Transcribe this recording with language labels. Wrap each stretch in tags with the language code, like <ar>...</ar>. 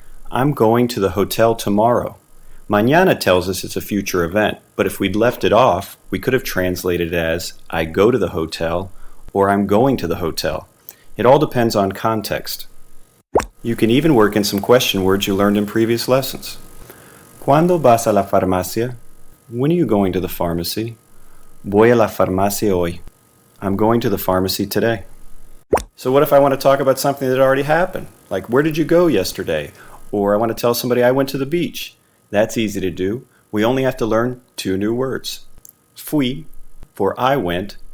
<en>I'm going to the hotel tomorrow. Mañana tells us it's a future event, but if we'd left it off, we could have translated it as I go to the hotel or I'm going to the hotel. It all depends on context. You can even work in some question words you learned in previous lessons.</en> <es>¿Cuándo vas a la farmacia?</es> <en>When are you going to the pharmacy?</en> <es>Voy a la farmacia hoy.</es> <en>I'm going to the pharmacy today. So what if I want to talk about something that already happened? Like, where did you go yesterday? Or I want to tell somebody I went to the beach. That's easy to do. We only have to learn 2 new words. Fui, for I went.</en>